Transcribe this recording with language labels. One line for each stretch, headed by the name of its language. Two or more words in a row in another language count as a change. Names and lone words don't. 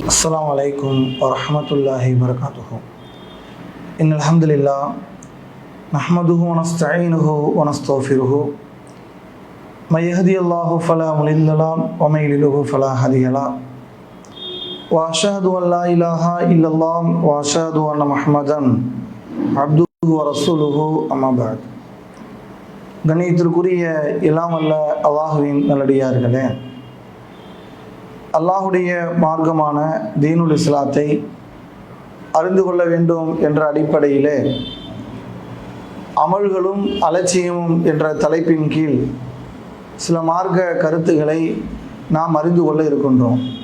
Arabic: السلام عليكم ورحمة الله وبركاته إن الحمد لله نحمده ونستعينه ونستغفره من يهدي الله فلا مضل له ومن يضلل فلا هادي له وأشهد أن لا إله إلا الله وأشهد أن محمدا عبده ورسوله أما بعد.
Tamil: கண்ணியத்திற்குரிய எல்லாம் அல்ல அல்லாஹுவின் நல்லடியார்களே, அல்லாஹுடைய மார்க்கமான
Arabic: دين الإسلام
Tamil: அறிந்து கொள்ள வேண்டும் என்ற அடிப்படையிலே அமல்களும் அலட்சியமும் என்ற தலைப்பின் கீழ் சில மார்க்க கருத்துக்களை நாம் அறிந்து கொள்ள இருக்கின்றோம்.